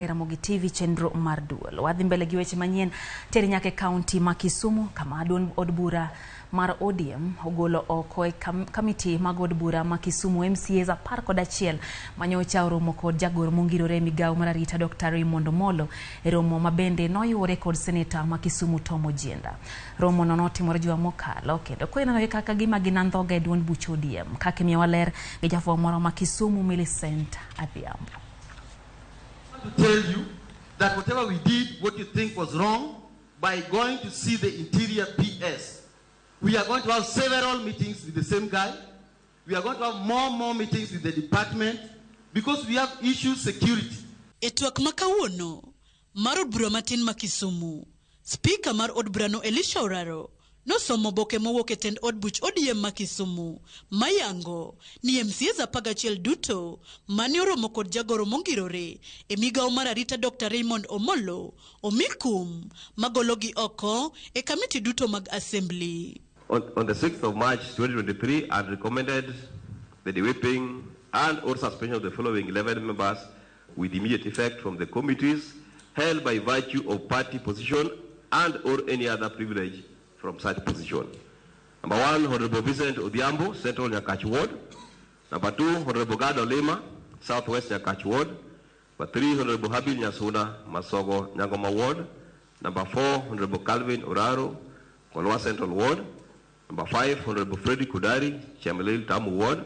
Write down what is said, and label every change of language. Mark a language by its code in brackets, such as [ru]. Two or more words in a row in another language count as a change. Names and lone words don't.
[luo] Ramogi TV chenro mar duol. Wadhi mbele gi weche manyien teri nyake kaunti ma Kisumu kama adon od bura mar ODM ogolo oko e kamiti mag od bura ma Kisumu MCAs 11 manyocha oromo kod jagoro mongirore migawo mar arita Dr. Ramogi e romo mabende noyuore kod seneta ma Kisumu Tom Ojienda. Romo no notimore juma mokalo kendo koinano kaka gima gin Andhoga e duond buch ODM kaka miyo waler gi jafwa moro ma Kisumu Millicent Adhiambo. [en] To tell you that whatever we did, what you think was wrong, by going to see the interior PS, we are going to have several meetings with the same guy. We are going to have more meetings with the department because we have issues security. [luo] Etwak makawuono mar od bura matin ma Kisumu, Speaker mar od bura no Elisha Oraro no somo boke mowuok e tend od buch ODM ma Kisumu mayango ni MCAs 11 duto mane oromo kod jagoro mongirore e migawo mar arita Dr. Raymond Omolo omikum magologi oko e kamiti duto mag assembly. [en] On the 6th of March 2023, I recommended the de-whipping and or suspension of the following 11 members with immediate effect from the committees held by virtue of party position and or any other privilege from such position. Number 1, Honorable Vincent Oriembo, Central Nyakachi Ward. Number 2, Honorable Gado Lema, Southwest Nyakachi Ward. Number 3, Honorable Habil Nyasuna, Masogo, Nyangoma Ward. Number 4, Honorable Calvin Oraro, Kolwa Central Ward. Number 5, Honorable Freddy Kudari, Chemelil Tamu Ward.